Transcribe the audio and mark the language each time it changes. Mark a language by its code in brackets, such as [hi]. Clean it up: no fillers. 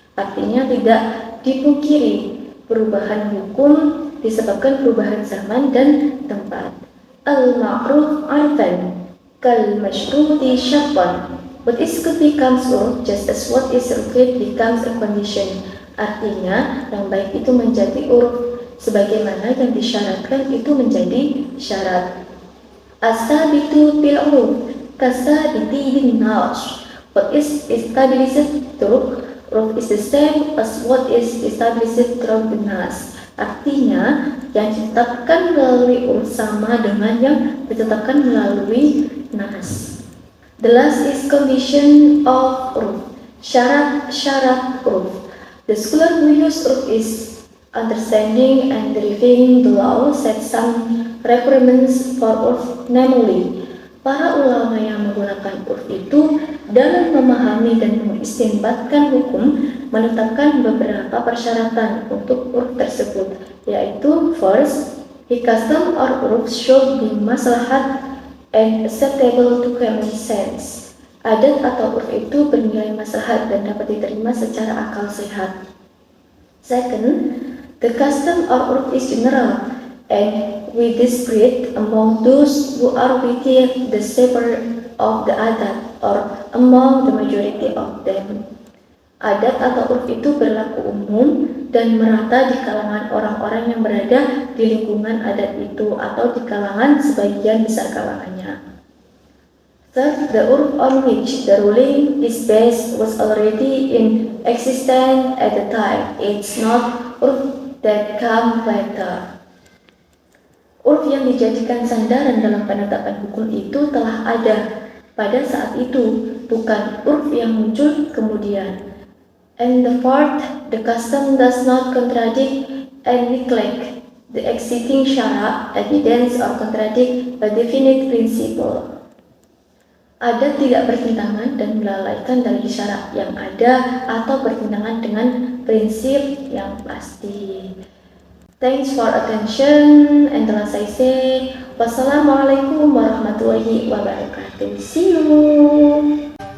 [id] Artinya tidak dipungkiri perubahan hukum disebabkan perubahan zaman dan tempat. [ar] Al-ma'ruf 'arfan kal mashruti syartan. [en] What is good becomes uruf just as what is required becomes a condition. [id] Artinya, yang baik itu menjadi uruf, sebagaimana yang disyaratkan itu menjadi syarat. [ar] As-sabitu bil uruf kasabiti bin nas. [en] What is established through uruf is the same as what is established through the nas. [id] Artinya, yang ditetapkan melalui uruf sama dengan yang ditetapkan melalui nas. [en] The last is condition of uruf. [id] Syarat uruf. [en] The scholar who use uruf is understanding and deriving the law set some requirements for uruf, namely, [id] para ulama yang menggunakan uruf itu dalam memahami dan mengistinbatkan hukum menetapkan beberapa persyaratan untuk uruf tersebut, yaitu [en] first, A custom or uruf should be maslahat and acceptable to common sense. [id] Adat atau uruf itu bernilai maslahat dan dapat diterima secara akal sehat. [en] Second, the custom or uruf is general and widespread among those who are within the sphere of the adat or among the majority of them. [id] Adat atau uruf itu berlaku umum dan merata di kalangan orang-orang yang berada di lingkungan adat itu atau di kalangan sebagian besar kalangannya. [en] Third, the uruf on which the ruling is based was already in existence at the time. It's not uruf that come later. [id] Uruf yang dijadikan sandaran dalam penetapan hukum itu telah ada pada saat itu, bukan uruf yang muncul kemudian. [en] And the fourth, the custom does not contradict and neglect the existing syara, evidence, or contradict a definite principle. [id] Adat tidak bertentangan dan melalaikan dari syarat yang ada atau bertentangan dengan prinsip yang pasti. [en] Thanks for attention, and as I say, [ar] wassalamualaikum warahmatullahi wabarakatuh. [en] See you.